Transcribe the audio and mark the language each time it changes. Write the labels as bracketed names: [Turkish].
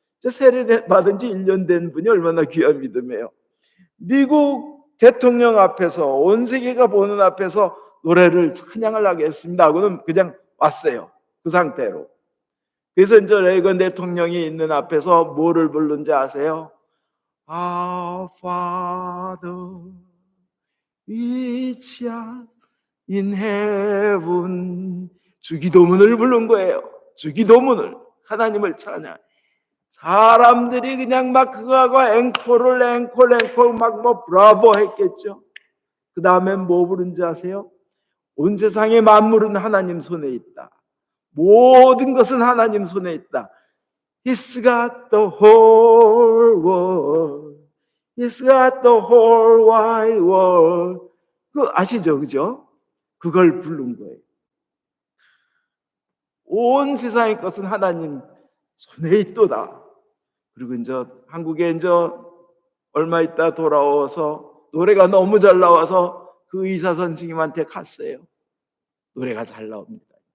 [Korean] 세례 받은 지 1년 된 분이 얼마나 귀한 믿음이에요. 미국 대통령 앞에서, 온 세계가 보는 앞에서 노래를 찬양을 하겠습니다 하고는 그냥 왔어요. 그 상태로. 그래서 이제 레이건 대통령이 있는 앞에서 뭐를 부르는지 아세요? [English] Our Father which art in heaven. [Korean] 주기도문을 부른 거예요. 주기도문을, 하나님을 찬양. 사람들이 그냥 막 그거하고 앵콜을 막 뭐 브라보 했겠죠. 그 다음엔 뭐 부른지 아세요? 온 세상의 만물은 하나님 손에 있다. 모든 것은 하나님 손에 있다. [English] He's got the whole world. He's got the whole wide world. [Korean] 그 아시죠? 그죠? 그걸 부른 거예요. 온 세상의 것은 하나님 손에 있도다. 그리고 이제 한국에 이제 얼마 있다 돌아와서 노래가 너무 잘 나와서 그 의사 선생님한테 갔어요. 노래가 잘 나옵니다.